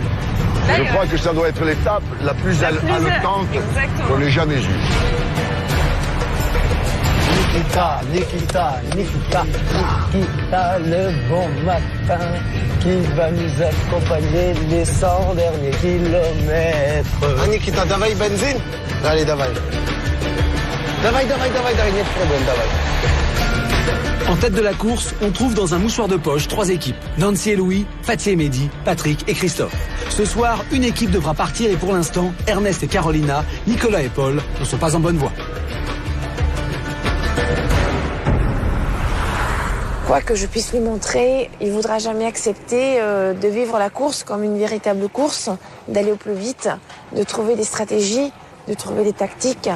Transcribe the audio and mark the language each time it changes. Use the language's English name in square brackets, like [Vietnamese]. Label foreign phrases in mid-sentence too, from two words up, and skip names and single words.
[French] Je crois que ça doit être l'étape la plus haletante qu'on ait jamais eue. Nikita, le bon matin, qui va nous accompagner les 100 derniers kilomètres. Ah, Nikita, [Russian] давай бензин? [French] Allez, [Russian] давай. Давай, нет проблем, давай. [French] En tête de la course, on trouve dans un mouchoir de poche 3 équipes. Nancy et Louis, Fatih et Mehdi, Patrick et Christophe. Ce soir, une équipe devra partir et pour l'instant, Ernest et Carolina, Nicolas et Paul ne sont pas en bonne voie. Quoi que je puisse lui montrer, il ne voudra jamais accepter de vivre la course comme une véritable course, d'aller au plus vite, de trouver des stratégies, de trouver des tactiques.